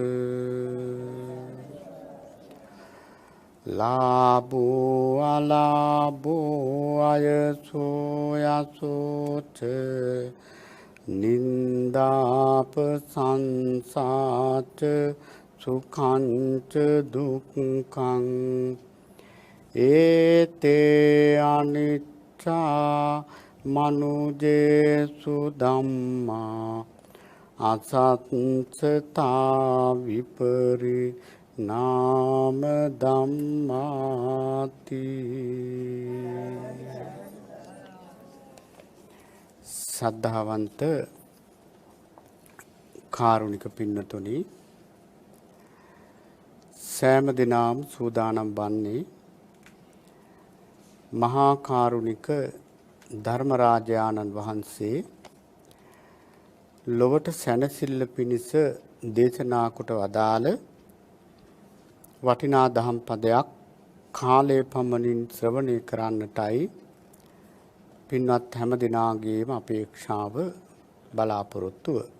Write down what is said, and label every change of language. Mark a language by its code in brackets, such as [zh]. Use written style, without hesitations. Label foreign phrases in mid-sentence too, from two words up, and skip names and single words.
[pi] ලාභෝ අලාභෝ අයසෝ යසෝච නින්දාප සංසාච සුඛංච දුක්ඛං ඒතේ අනිච්චා මනුජේසු ධම්මා අසත්සතා විපරි නාම ධම්මාති [si] සද්ධාවන්ත කාරුණික පින්නතුනි සෑම දිනම සූදානම් වන්නේ මහා කාරුණික ධර්මරාජානන් වහන්සේ ලොවට සැනසෙල්ල පිණිස දේශනා කොට වදාළ වටිනා දහම් පදයක් කාලයේ පමණින් ශ්‍රවණය කරන්නටයි පින්වත් හැම දිනාගේම අපේක්ෂාව බලාපොරොත්තුව.